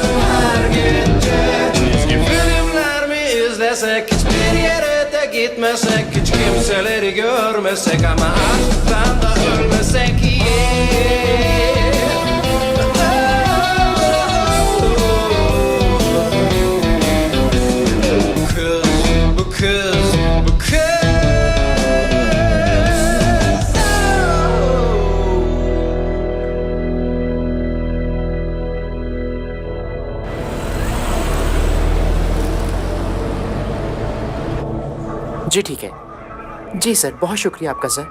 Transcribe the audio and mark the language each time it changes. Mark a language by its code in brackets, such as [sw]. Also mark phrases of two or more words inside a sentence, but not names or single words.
[tr] Her gece çizgi filmler mi izlesek, hiçbir yere de gitmesek, hiç kimseleri görmesek ama aşktan da ölmesek. Bu kız, bu kız, bu kız. [hi] जी ठीक है। जी सर, बहुत शुक्रिया आपका सर।